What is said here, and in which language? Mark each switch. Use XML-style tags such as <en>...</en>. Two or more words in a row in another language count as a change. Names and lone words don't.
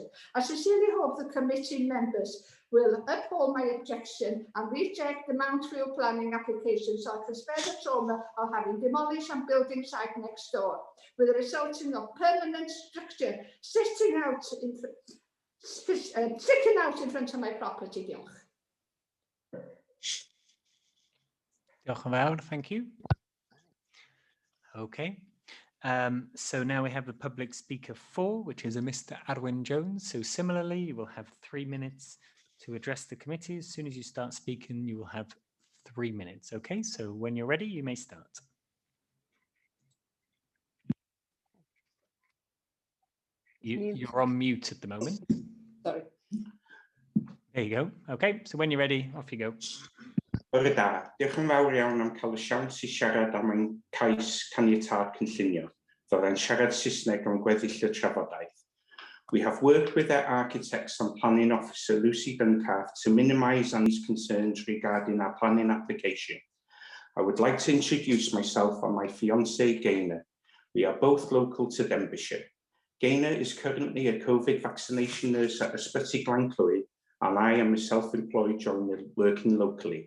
<en>I sincerely hope the committee members will uphold my objection and reject the Mount View planning application so I can spare the trauma of having demolished and building site next door, with the resulting of permanent structure sticking out in front of my property.</en> <cy>Diolch. Diolch yn fawr,</cy> <en>thank you. Okay. So now we have the public speaker 4, which is a Mr. Arwyn Jones. So similarly, you will have 3 minutes to address the committee. As soon as you start speaking, you will have 3 minutes. Okay, so when you're ready, you may start. You're on mute at the moment. Sorry. There you go. Okay, so when you're ready, off you go.</en> <cy>Bore da, diolch yn fawr iawn am cael y siawns i siarad am ein cais caniatâd cynllunio. Fyddai'n siarad Saesneg am gweddill y trafodaeth.</cy> <en>We have worked with our architects and planning officer Lucy Duncalf to minimise any concerns regarding our planning application. I would like to introduce myself and my fiancée Gaynor. We are both local to Denbighshire. Gaynor is currently a COVID vaccination nurse at Ysbyty Glenclwyd, and I am a self-employed joiner working locally.</en>